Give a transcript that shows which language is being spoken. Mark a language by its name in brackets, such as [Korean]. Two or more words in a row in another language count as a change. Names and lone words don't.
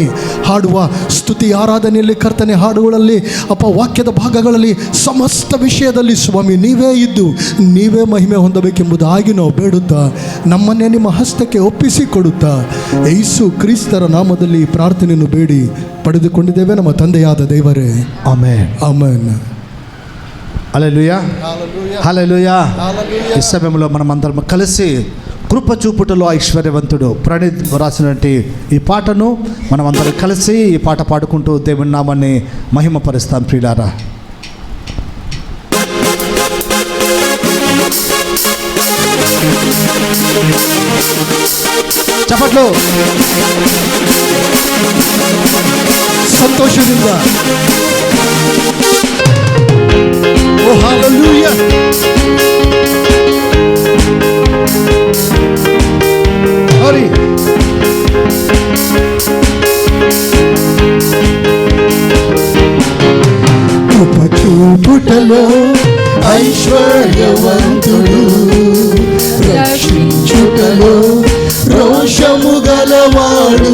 [Kannada] ಹಾಡುವ ಸ್ತುತಿ ಆರಾಧನೆಯಲ್ಲಿ ಕರ್ತನೆ, ಹಾಡುಗಳಲ್ಲಿ ಅಪ್ಪ, ವಾಕ್ಯದ ಭಾಗಗಳಲ್ಲಿ ಸಮಸ್ತ ವಿಷಯದಲ್ಲಿ ಸ್ವಾಮಿ ನೀವೇ ಇದ್ದು ನೀವೇ ಮಹಿಮೆ ಹೊಂದಬೇಕೆಂಬುದಾಗಿ ನಾವು ಬೇಡುತ್ತಾ ನಮ್ಮನ್ನೇ ನಿಮ್ಮ ಹಸ್ತಕ್ಕೆ ಒಪ್ಪಿಸಿಕೊಡುತ್ತಾ ಯೇಸು ಕ್ರಿಸ್ತರ ನಾಮದಲ್ಲಿ ಪ್ರಾರ್ಥನೆಯನ್ನು ಬೇಡಿ ಪಡೆದುಕೊಂಡಿದ್ದೇವೆ ನಮ್ಮ ತಂದೆಯಾದ ದೇವರೇ. ಆಮೆನ್, ಆಮೆನ್. [Telugu] హల్లెలూయా, హల్లెలూయా. ఈ సమయంలో మనం అందరం కలిసి కృప చూపుటలో ఐశ్వర్యవంతుడు ప్రణీత్ రాసినటువంటి ఈ పాటను మనం అందరం కలిసి ఈ పాట పాడుకుంటూ దేవుని నామాన్ని మహిమపరుస్తాం. ప్రియులారా, చప్పట్లు [Kannada] ಸಂತೋಷದಿಂದ. ಓ ಹಲ್ಲೆಲೂಯಾ. [Telugu] హరి కృప చూపుటలో ఐశ్వర్యవంతుడు, రక్షించుటలో రోషము గలవాడు.